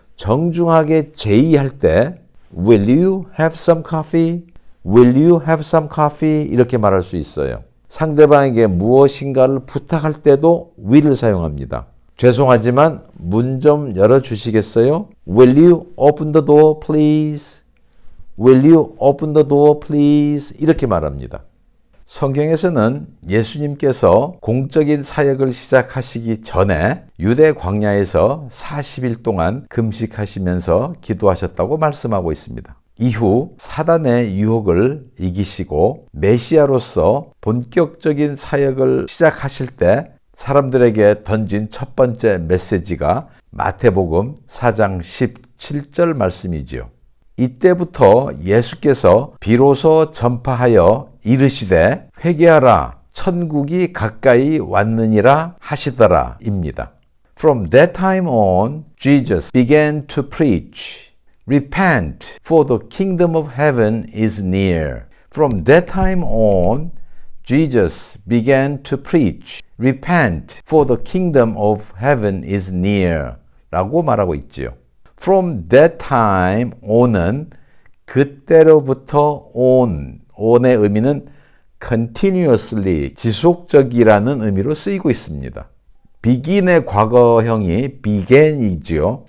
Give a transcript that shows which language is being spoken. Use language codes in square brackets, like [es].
[ko] 정중하게 제의할 때 [en] Will you have some coffee? Will you have some coffee? [ko] 이렇게 말할 수 있어요. 상대방에게 무엇인가를 부탁할 때도 will을 사용합니다. 죄송하지만 문 좀 열어주시겠어요? [en] Will you open the door, please? Will you open the door, please? [ko] 이렇게 말합니다. 성경에서는 예수님께서 공적인 사역을 시작하시기 전에 유대 광야에서 40일 동안 금식하시면서 기도하셨다고 말씀하고 있습니다. 이후 사단의 유혹을 이기시고 메시아로서 본격적인 사역을 시작하실 때 사람들에게 던진 첫 번째 메시지가 마태복음 4장 17절 말씀이지요. 이때부터 예수께서 비로소 전파하여 이르시되 회개하라 천국이 가까이 왔느니라 하시더라 입니다. [en] From that time on, Jesus began to preach, Repent, for the kingdom of heaven is near. From that time on, Jesus began to preach, Repent, for the kingdom of heaven is near. [ko] 라고 말하고 있지요. [en] From that time on [ko] 은 그때로부터 on의 의미는 continuously, 지속적이라는 의미로 쓰이고 있습니다. begin의 과거형이 began이지요.